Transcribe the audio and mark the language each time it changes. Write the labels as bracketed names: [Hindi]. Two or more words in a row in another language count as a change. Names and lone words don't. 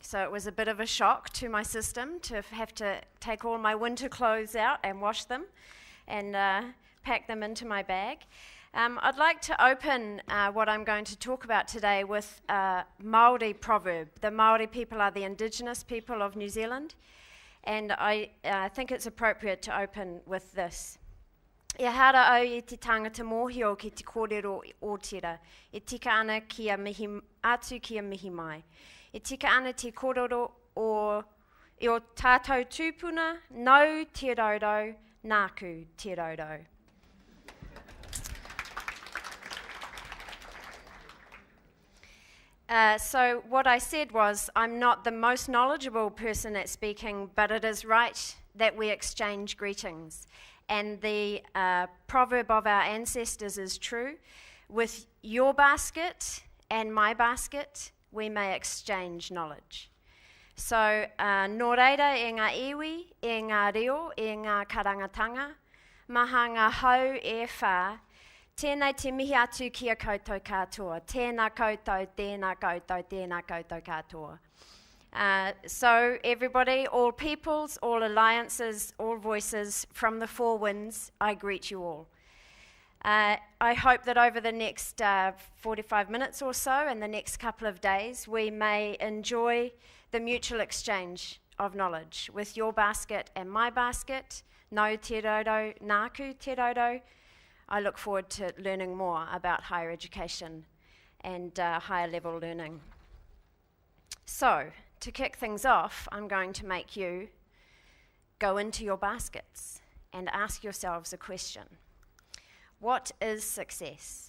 [English] So it was a bit of a shock to my system to have to take all my winter clothes out and wash them and pack them into my bag. I'd like to open what I'm going to talk about today with a Māori proverb. The Māori people are the indigenous people of New Zealand, and I think it's appropriate to open with this. [Māori] E hara au I te tangata mōhio ki te kōrero o tira, e tika ana kia mihi, atu kia mihi mai. E tika ana te kōrero o tātou tūpuna, nau te raurau, nāku te raurau. [English] So what I said was, I'm not the most knowledgeable person at speaking, but it is right that we exchange greetings. And the proverb of our ancestors is true. With your basket and my basket, we may exchange knowledge. So, [Māori] nō reira e ngā iwi, e ngā reo, e ngā karangatanga, maha ngā hau e whā, tēnei te mihi atu kia koutou katoa, tēnā koutou, tēnā koutou, tēnā koutou katoa. [English] So everybody, all peoples, all alliances, all voices from the four winds, I greet you all. I hope that over the next 45 minutes or so and the next couple of days, we may enjoy the mutual exchange of knowledge with your basket and my basket. [Māori] Nau te raurau, nāku te raurau. [English] I look forward to learning more about higher education and higher level learning. So, to kick things off, I'm going to make you go into your baskets and ask yourselves a question. What is success?